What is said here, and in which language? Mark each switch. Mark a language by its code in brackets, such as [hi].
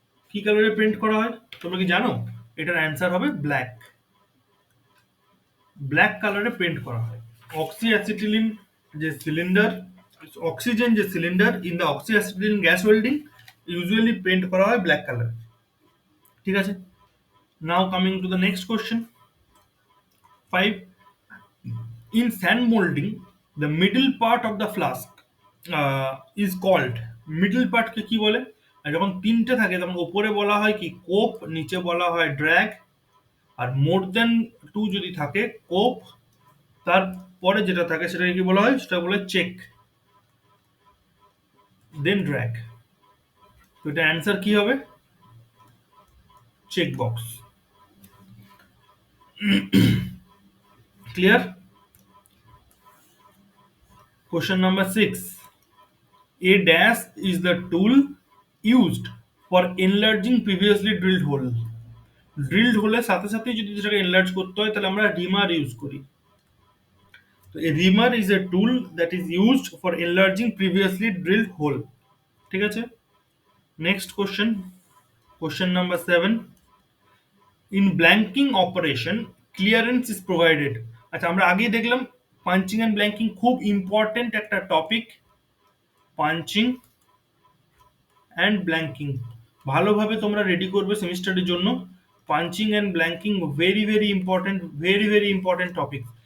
[bn] কি কালারে পেন্ট করা হয় তোমরা কি জানো? এটার অ্যান্সার হবে ব্ল্যাক, ব্ল্যাক কালারে পেন্ট করা হয়। অক্সি অ্যাসিটিলিন যে সিলিন্ডার, অক্সিজেন যে cylinder [en] in the oxy acetylene gas welding usually [bn] paint করা হয় ব্ল্যাক কালার, ঠিক আছে? [en] now coming to the next question 5, in sand molding the middle part of the flask is called, middle part [bn] কে কি বলে? আর যখন তিনটে থাকে তখন ওপরে বলা হয় কি? কোপ, নিচে বলা হয় ড্র্যাগ, আর [en] more than two [bn] যদি থাকে কোপ, তারপরে যেটা থাকে সেটাকে কি বলা হয়? সেটা বলে চেক, দেন ড্র্যাগ। তো এটা অ্যান্সার কি হবে? Check box. [en] Clear? Question number 6, a dash is the tool used for enlarging previously drilled hole. [bn] ড্রিলড হলে সাথে সাথে যদি যেটাকে এনলার্জ করতে হয় তাহলে আমরা রিমার ইউজ করি। [en] তো a reamer is a tool that is used for enlarging previously drilled hole. [bn] ঠিক আছে? [en] Next question, question number 7. In blanking operation, clearance is provided. [bn] আচ্ছা, আমরা আগেই দেখলাম পাঞ্চিং অ্যান্ড ব্ল্যাঙ্কিং খুব ইম্পর্টেন্ট একটা টপিক। পাঞ্চিং অ্যান্ড ব্ল্যাঙ্কিং ভালোভাবে তোমরা রেডি করবে সেমিস্টারের জন্য। Punching and ব্ল্যাঙ্কিং very very important, very very important topic.